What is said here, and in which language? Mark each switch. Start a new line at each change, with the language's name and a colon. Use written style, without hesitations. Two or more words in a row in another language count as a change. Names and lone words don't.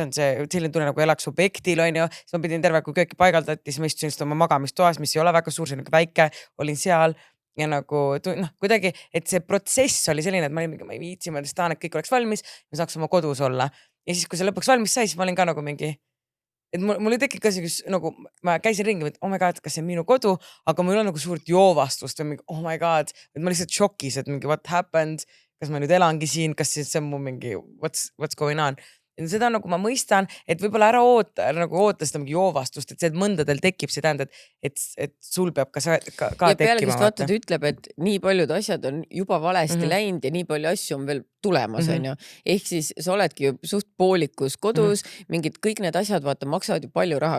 Estonian: on see selline tunne nagu elaks objektil, on ju, siis ma pidin terve, kui kööki paigaldati, siis ma istusin oma magamistoas, mis ei ole väga suur, see on nagu väike, olin seal ja nagu kuidagi, et see protsess oli selline, et ma olin mingi, ma ei viitsi, ma tahan, et kõik oleks valmis, ma saaks oma kodus olla ja siis, kui see lõpuks valmis sai, siis ma olin ka nagu mingi et mul ei tekkinud ka sellist, nagu ma käisin ringi, et
English: oh my god,
Estonian: kas see on minu kodu, aga mul ei ole nagu suurt joovastust või mingi
English: oh my god,
Estonian: et ma lihtsalt šokis, et mingi
English: what happened,
Estonian: kas ma nüüd elangi siin, kas see on mu mingi
English: what's going on.
Estonian: Ja seda nagu ma mõistan, et võib-olla ära oota seda mingi joovastust, et see, et mõndadel tekib, see tähendab, et sul peab ka tekkima. Ja pealegi vaatad ütleb, et nii paljud asjad on juba valesti läinud ja nii palju asju on veel tulemas, on ju. Ehk siis sa oledki ju suht poolikus kodus, mingid kõik need asjad, vaata, maksavad ju palju raha.